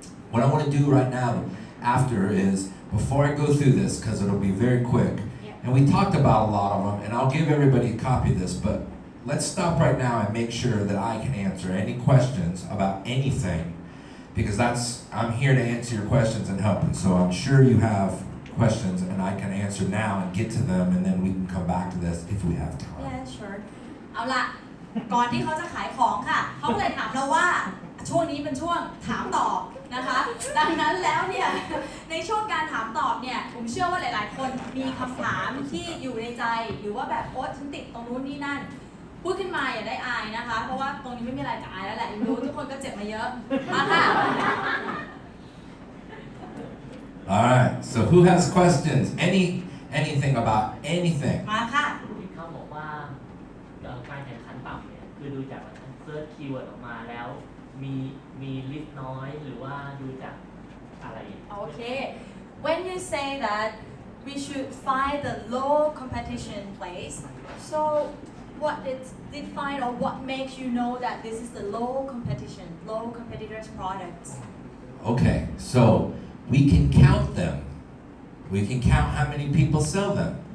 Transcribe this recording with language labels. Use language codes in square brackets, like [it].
[en] What I want to do right now after is, before I go through this, because it'll be very quick, and we talked about a lot of them, and I'll give everybody a copy of this, but let's stop right now and make sure that I can answer any questions about anything, because I'm here to answer your questions and help you. So I'm sure you have questions and I can answer now and get to them, and then we can come back to this if we have time. Yeah, sure. [th] เอาล่ะก่อนที่เขาจะขายของค่ะเขาก็เลยถามเราว่าช่วงนี้เป็นช่วงถามตอบนะคะดังนั้นแล้วเนี่ยในช่วงการถามตอบเนี่ยผมเชื่อว่าหลายๆคนมีคำถามที่อยู่ในใจหรือว่าแบบโอ๊ตฉันติดตรงนู้นนี่นั่นพูดขึ้นมาอย่าได้อายนะคะเพราะว่าตรงนี้ไม่มีอะไรจะอายแล้วแหละรู้ทุกคนก็เจ็บมาเยอะมาค่ะ [en] Alright, so who has questions? Anything about anything? [th] มาค่ะ ที่เขาบอกว่าการแข่งขันต่ำเนี่ยคือดูจากเซิร์ชคีย์เวิร์ดออกมาแล้วมีลิสต์น้อยหรือว่าดูจากอะไร [en] Okay when you say that we should find the low competition place so what is define or what makes you know that this is the low competition low competitors products Okay, so we can count them. We can count how many people sell them.